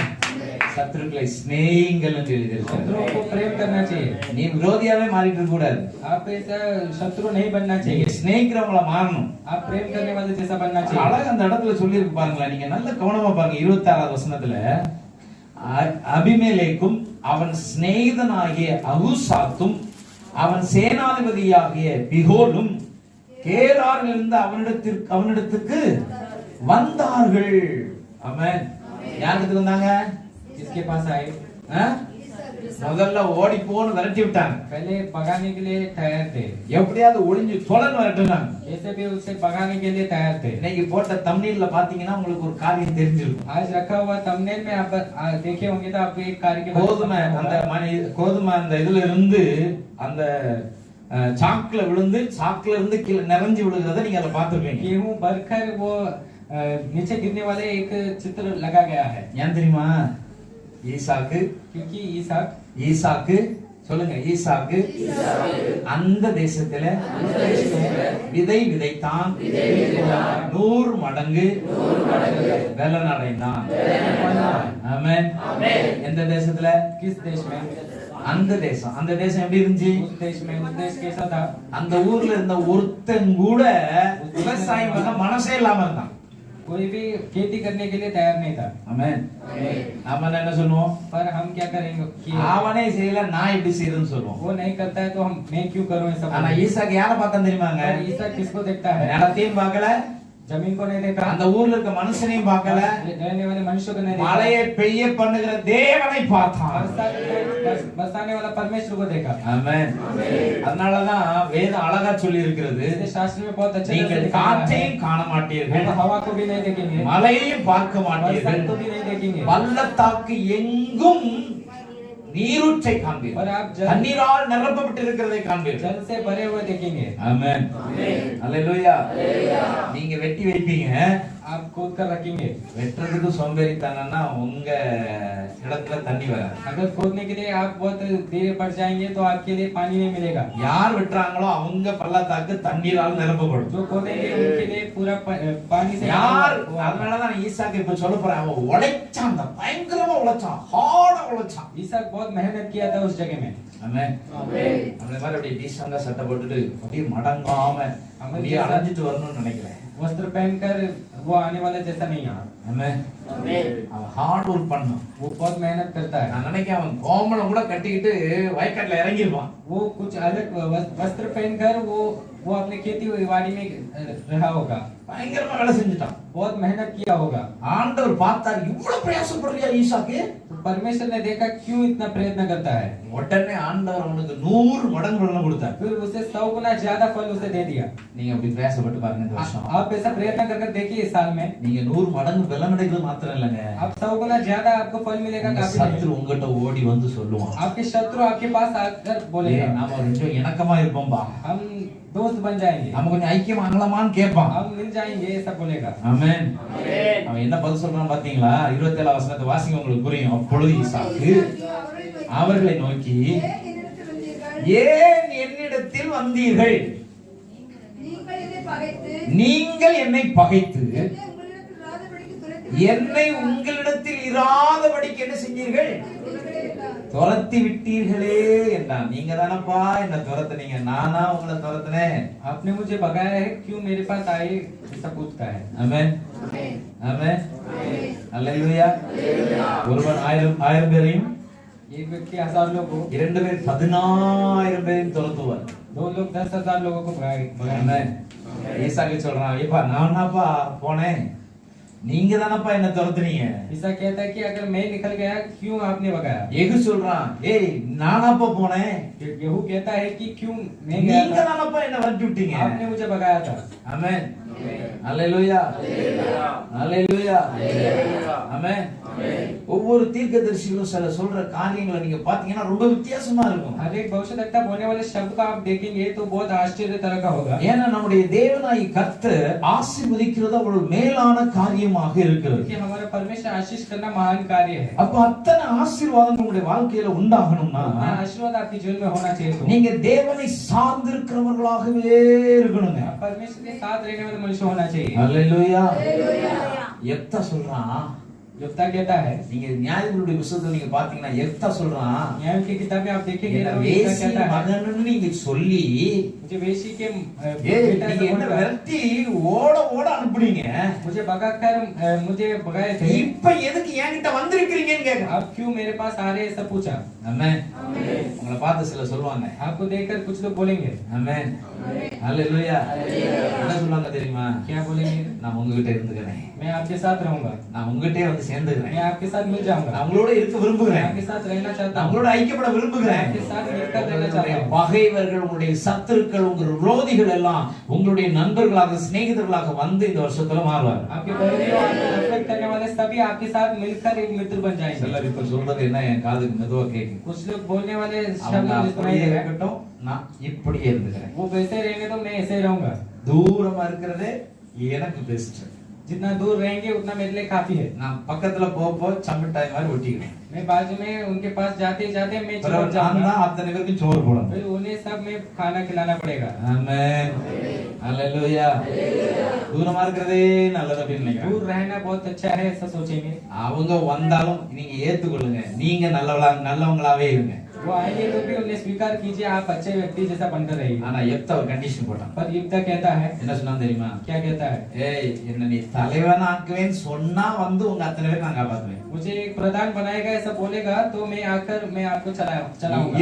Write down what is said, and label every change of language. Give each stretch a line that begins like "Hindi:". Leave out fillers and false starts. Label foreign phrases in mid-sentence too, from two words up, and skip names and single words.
Tamil: சத்துருக்களை சிநேகிங்கள் என்று எழுதியிருக்கிறது.
Hindi: शत्रुओं को प्रेम करना चाहिए।
Tamil: நீ விரோதியாவே மாறிட்டு இருக்க கூடாது.
Hindi: आप ऐसा शत्रु नहीं बनना
Tamil: நீங்க
Hindi: चाहिए।
Tamil: சிநேகிக்கிறவங்கள மாறணும்.
Hindi: आप प्रेम करने वाले जैसा बनना चाहिए।
Tamil: அழகா அந்த இடத்துல சொல்லி இருக்கு பாருங்களேன். நீங்க நல்ல கவனமா பாருங்க. 26வது வசனத்துல அபிமெலேக்கும் அவன் சிநேகிதனாகிய அகுசாத்தும் அவன் சேனாதிபதியாகிய பிகோலும் கேராரிலிருந்து அவனிடத்துக்கு வந்தார்கள். ஆமென். யாருக்கு வந்தாங்க?
Hindi: किसके पास आए?
Tamil: முதல்ல ஓடி போன்னு விரட்டி விட்டாங்க.
Hindi: पहले भगाने के लिए तैयार थे।
Tamil: எப்படியாவது ஒளிஞ்சு தொலைன்னு விரட்டுனாங்க.
Hindi: ऐसे भी उसे भगाने के लिए तैयार थे।
Tamil: இன்னைக்கு போட்ட தம்ப்நெயில்ல பாத்தீங்கன்னா உங்களுக்கு ஒரு காரியம் தெரிஞ்சிருக்கும்.
Hindi: आज रखा हुआ थंबनेल में आप देखे होंगे तो आपको एक कार्य के
Tamil: கோதுமை அந்த இதுல இருந்து அந்த சாக்குல விழுந்து சாக்குல இருந்து கீழே நிறைஞ்சு விழுகிறத நீங்க அதை பார்த்திருப்பீங்க.
Hindi: गेहूं भरकर वो नीचे गिरने वाले एक चित्र लगा गया है।
Tamil: ஏன் தெரியுமா? ஈசாக்கு
Hindi: क्योंकि
Tamil: ஈசாக்கு சொல்லுங்க, ஈசாக்கு அந்த தேசத்துல விதை விதைத்தான், 100 மடங்கு பலன் அடைந்தான். ஆமென். எந்த தேசத்துல?
Hindi: किस देश में?
Tamil: அந்த தேசம். அந்த தேசம் எப்படி இருந்துச்சு?
Hindi: उस देश में उस देश कैसा था?
Tamil: அந்த ஊர்ல இருந்த ஒருத்தன் கூட விவசாயம் பண்ண மனசே இல்லாம இருந்தான்.
Hindi: कोई भी खेती करने के लिए तैयार नहीं था।
Tamil: ஆமென். நாம என்ன சொல்லுவோம்?
Hindi: पर हम क्या करेंगे कि
Tamil: அவனே செய்யல, நான் எப்படி செய்யறேன்னு சொல்லுவோம்.
Hindi: वो नहीं करता है तो मैं क्यों करूं ऐसा?
Tamil: ஆனா ஈசாக்கு யாரை பார்த்தான் தெரியுமாங்க?
Hindi: ईसा किसको देखता है?
Tamil: நிலத்தையும் பார்க்கல,
Hindi: जमीन को नहीं देखा,
Tamil: அந்த ஊர்ல இருக்க மனுஷனையும் பார்க்கல,
Hindi: रहने वाले मनुष्य को नहीं देखा,
Tamil: மழையை பெய்ய பண்ணுகிற தேவனை பார்த்தான்.
Hindi: बरसाने वाला परमेश्वर को देखा।
Tamil: ஆமென். அதனாலதான் வேதம் அழகா சொல்லி இருக்கிறது,
Hindi: इसलिए शास्त्र में बहुत अच्छे
Tamil: நீங்கள் காற்றையும் காண மாட்டீர்கள்,
Hindi: हम हवा को भी नहीं देखेंगे,
Tamil: மலையையும் பார்க்க மாட்டீர்கள்,
Hindi: बरसात को भी नहीं देखेंगे,
Tamil: பள்ளத்தாக்கு எங்கும் நீரூற்றை காண்பீர்கள்,
Hindi: और आप
Tamil: தண்ணீரால் நிரப்பப்பட்டு இருக்கிறதை காண்பீர்கள்.
Hindi: जल से भरे हुए देखेंगे।
Tamil: ஆமென். அல்லேலூயா. நீங்க வெட்டி வைப்பீங்க,
Hindi: आप खोद कर रखेंगे।
Tamil: வெட்டுறதுக்கு சோம்பேறித்தனம்னா உங்க இடத்துல தண்ணி வராது.
Hindi: अगर खोदने के लिए आप बहुत देर बढ़ जाएंगे तो आपके लिए पानी नहीं मिलेगा।
Tamil: யார் வெட்டுறாங்களோ அவங்க பள்ளத்தாக்கு தண்ணீரால் நிரப்பப்படும்.
Hindi: जो खोदेंगे उनके लिए पूरा पानी से
Tamil: யார்? அதனாலதான் ஈசாக்கு இப்ப சொல்ல போறேன், அவன் உழைச்சான், பயங்கரமா உழைச்சான், ஹார்டா உழைச்சான்.
Hindi: ईसा बहुत मेहनत किया था उस जगह में।
Tamil: ஆமென். அந்த மாதிரி அப்படியே டீசெண்டா சட்டை போட்டுட்டு அப்படியே மடங்காம அப்படியே அலைஞ்சிட்டு வரணும்னு நினைக்கிறேன்.
Hindi: वस्त्र पहनकर वो आने वाला जैसा नहीं है।
Tamil: ஆமென். அவன்
English: hard work
Tamil: பண்ணான்.
Hindi: वो बहुत मेहनत करता है।
Tamil: நான் நினைக்கிறேன் அவன் கோமளம் கூட கட்டிக்கிட்டு வயக்காட்டுல இறங்கிருப்பான்.
Hindi: वो कुछ अलग वस्त्र पहनकर वो अपने खेती बाड़ी में रहा होगा।
Tamil: பயங்கரமா வேலை செஞ்சுட்டான்.
Hindi: बहुत मेहनत किया होगा।
Tamil: ஆண்டவர் பார்த்தார், இவ்வளவு பிரயாசப்படுறியா ஈசாக்கு?
Hindi: परमेश्वर ने देखा क्यों इतना प्रयत्न करता है।
Tamil: உடனே ஆண்டவர் அவனுக்கு 100 மடங்கு பலன் கொடுத்தார்.
Hindi: फिर उसे 100 गुना ज्यादा फल उसे दे दिया।
Tamil: நீங்க அப்படி பிரயாசப்பட்டு பாருங்க இந்த வருஷம்.
Hindi: आप ऐसा प्रयत्न कर देखिए इस साल में।
Tamil: நீங்க 100 மடங்கு பலன் அடைகிறது மாத்திரம் இல்லங்க,
Hindi: आप 100 गुना ज्यादा आपको फल मिलेगा। काफी
Tamil: சத்துரு உங்ககிட்ட ஓடி வந்து சொல்லுவான்,
Hindi: आपके शत्रु आपके पास आकर बोलेगा,
Tamil: நாம கொஞ்சம் இணக்கமா இருப்போம்பா,
Hindi: हम दोस्त बन जाएंगे,
Tamil: நம்ம கொஞ்சம் ஐக்கியம் ஆகலாமான்னு கேட்பான்.
Hindi: हम मिल जाएंगे ऐसा बोलेगा।
Tamil: ஆமென். அவன் என்ன பதில் சொல்றான் பாத்தீங்களா? 27 வசனத்தை வாசிங்க, உங்களுக்கு புரியும். அப்பொழுது ஈசாக்கு அவர்களை நோக்கி, ஏன் என்னிடத்தில் வந்தீர்கள்? நீங்கள் என்னை பகைத்து என்னை உங்களிடத்தில் இராதபடிக்கு என்ன செஞ்சீர்கள்? துரத்தி விட்டீர்களே என்றான். நீங்க தானப்பா என்ன துரத்துனீங்க, நானா உங்களை துரத்துனேன்?
Hindi: आपने मुझे भगाया है, क्यों मेरे पास आए ऐसा पूछता है।
Tamil: ஆமென். ஆமென். அல்லேலூயா. ஒருவன் 1000 பேரையும்,
Hindi: एक व्यक्ति 1000 लोगों को,
Tamil: 2 பேர் 10000 பேரையும் துரத்துவார்.
Hindi: 2 लोग 10,000 लोगों को भगाएंगे।
Tamil: ஆமென். ஈசாக்கு சொல்றான், ஏப்பா நானாப்பா போனேன், நீங்க தானப்பா என்ன துரத்துனீங்க?
Hindi: ईसा कहता है कि अगर मैं निकल गया क्यों आपने भगाया।
Tamil: ஏகு சொல்றான், ஏய் நானாப்பா போனேன்,
Hindi: यहू कहता है कि क्यों मैं गया
Tamil: நீங்க
Hindi: था,
Tamil: தானப்பா என்ன விரட்டி விட்டீங்க?
Hindi: आपने मुझे भगाया था।
Tamil: ஆமென். அல்லேலூயா. அல்லேலூயா. ஆமென். ஒவ்வொரு தீர்க்கதரிசிகளும் சில சொல்ற காரியங்களை நீங்க பாத்தீங்கன்னா ரொம்ப வித்தியாசமா இருக்கும்.
Hindi: हर एक भविष्यद्वक्ता बोलने वाले शब्द को आप देखेंगे तो बहुत आश्चर्य तरह का होगा।
Tamil: ஏன்னா நம்முடைய தேவனாய் கர்த்தர் ஆசீர்வதிக்கிறது அவ்வளவு மேலான காரியமாக இருக்கிறது.
Hindi: कि हमारा परमेश्वर आशीष करना महान कार्य है।
Tamil: அப்ப அத்தனை ஆசீர்வாதம் உங்களுடைய வாழ்க்கையில உண்டாகணும்னா
Hindi: उतना आशीर्वाद आपके जीवन में होना चाहिए। तो
Tamil: நீங்க தேவனை சார்ந்திருக்கிறவர்களாகவே இருக்கணுங்க.
Hindi: आप परमेश्वर के साथ रहने वाले मनुष्य होना चाहिए।
Tamil: அல்லேலூயா. எப்தா சொல்றான்,
Hindi: यफ्ता कहता है,
Tamil: நீங்க நியாயாதிபதிகளுடைய புத்தகத்துல நீங்க பாத்தீங்கன்னா எப்தா சொல்றான்,
Hindi: न्याय की किताब में आप देखेंगे
Tamil: என்ன
Hindi: तो यफ्ता
Tamil: வேசி
Hindi: कहता है,
Tamil: மகன்னு நீங்க சொல்லி
Hindi: मुझे वेशी के
Tamil: ஏய்,
Hindi: बेटा
Tamil: நீங்க
Hindi: से
Tamil: என்ன
Hindi: बोलकर
Tamil: விரட்டி ஓட ஓட அனுப்புனீங்க,
Hindi: मुझे भगाकर मुझे भगाए थे,
Tamil: இப்ப எதுக்கு என்கிட்ட வந்திருக்கீங்கன்னு கேக்குறான்.
Hindi: अब क्यों मेरे पास आ रहे हैं ऐसा पूछा।
Tamil: ஆமென். உங்களை பார்த்து சில சொல்லுவாங்க,
Hindi: आपको देखकर कुछ लोग बोलेंगे,
Tamil: ஆமென். அல்லேலூயா. என்ன சொல்லுவாங்க தெரியுமா?
Hindi: क्या बोलेंगे,
Tamil: நான் உங்ககிட்ட இருந்துக்கிறேன்,
Hindi: मैं आपके साथ रहूंगा,
Tamil: நான் உங்ககிட்டே வந்து சேர்ந்துக்கிறேன்,
Hindi: मैं आपके साथ मिल जाऊंगा,
Tamil: நான் உங்களோட இருக்க
Hindi: मैं
Tamil: விரும்புகிறேன்,
Hindi: आपके साथ रहना चाहता
Tamil: நான்
Hindi: हूँ,
Tamil: உங்களோட ஐக்கியப்பட விரும்புகிறேன்.
Hindi: आपके साथ मिलकर रहना चाहता
Tamil: உங்களுடைய
Hindi: हूँ।
Tamil: பகைவர்கள், உங்களுடைய சத்துருக்கள், உங்களுடைய விரோதிகள் எல்லாம் உங்களுடைய நண்பர்களாக சிநேகிதர்களாக வந்து இந்த வருஷத்துல மாறுவாங்க.
Hindi: आपके विरोधियों, आपको नफरत करने वाले सभी आपके साथ मिलकर एक मित्र बन जाएंगे।
Tamil: சிலர் இப்ப சொல்றது என்ன என் காதுக்கு மெதுவா கேட்கும்.
Hindi: कुछ लोग बोलने वाले शब्द
Tamil: அவங்க
Hindi: मुझे सुनाई
Tamil: அப்படியே
Hindi: दे रहा है,
Tamil: இருக்கட்டும், நான் இப்படியே இருந்துக்கிறேன்.
Hindi: वो वैसे रहेंगे तो मैं ऐसे ही रहूंगा।
Tamil: தூரமா இருக்கிறதே எனக்கு பெஸ்ட்.
Hindi: जितना दूर रहेंगे उतना मेरे लिए काफी है।
Tamil: நான் பக்கத்துல போக சம்பிட்டாய் மாதிரி ஒட்டிக்கிறேன்.
Hindi: मैं बाजू में उनके पास जाते जाते मैं चिपक
Tamil: நான்
Hindi: जाऊंगा,
Tamil: தான் அத்தனை பேருக்கும் சோறு போடணும்.
Hindi: फिर उन्हें सब में खाना खिलाना पड़ेगा।
Tamil: ஆமென். அல்லேலூயா. தூரமா இருக்கிறதே நல்லது அப்படின்னு நினைக்கிறேன்.
Hindi: दूर रहना बहुत अच्छा है ऐसा सोचेंगे।
Tamil: அவங்க வந்தாலும் நீங்க ஏத்துக்கொள்ளுங்க, நீங்க நல்லவங்களாவே இருங்க.
Hindi: वो आएंगे तो भी उन्हें स्वीकार कीजिए, आप अच्छे व्यक्ति जैसा बनकर रहिए।
Tamil: ஆனா எப்தா ஒரு கண்டிஷன் போட்டான்.
Hindi: पर युक्ता कहता है,
Tamil: என்ன சொன்னான் தெரியுமா?
Hindi: क्या कहता है,
Tamil: ஏய், என்ன நீ தலைவன் ஆக்குவேன்னு சொன்னா வந்து உங்க அத்தனை பேர் நான் காப்பாத்துவேன்,
Hindi: मुझे एक प्रधान बनाएगा ऐसा बोलेगा तो मैं आकर मैं आपको चलाऊंगा,